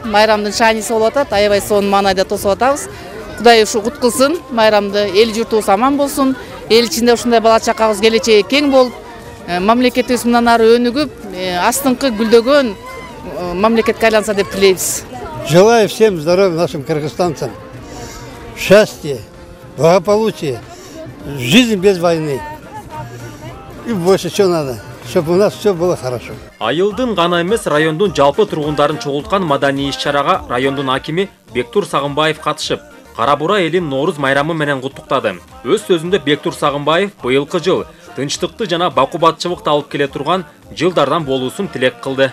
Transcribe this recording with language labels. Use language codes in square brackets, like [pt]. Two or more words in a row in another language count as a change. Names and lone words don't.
[ky] Майрамдын шааниси болуп атат. Аябай сонун маанайда тосуп атабыз. Кудай ушу кут кылсын, майрамды эл журтубуз аман болсун. Эл ичинде ушундай бала чакабыз келечеги кең болуп, мамлекетибиз мындан ары өнүгүп, астыңкы гүлдөгөн мамлекетке айланса деп тилейбиз. [ru] Желаю всем здоровья нашим кыргызстанцам, счастья, благополучия, жизнь без войны. И больше что надо, чтобы у нас все было хорошо. [ky] Айылдын гана эмес, райондун жалпы тургундарын чогулткан маданий иш-чарага райондун акими Бектур Сагынбаев катышып, Кара Бура элин Норуз майрамы менен куттуктады. Өз сөзүндө Бектур Сагынбаев быйылкы жыл тынчтыкты жана бакубатчылыкты алып келе турган жылдардан болуусун тилек кылды.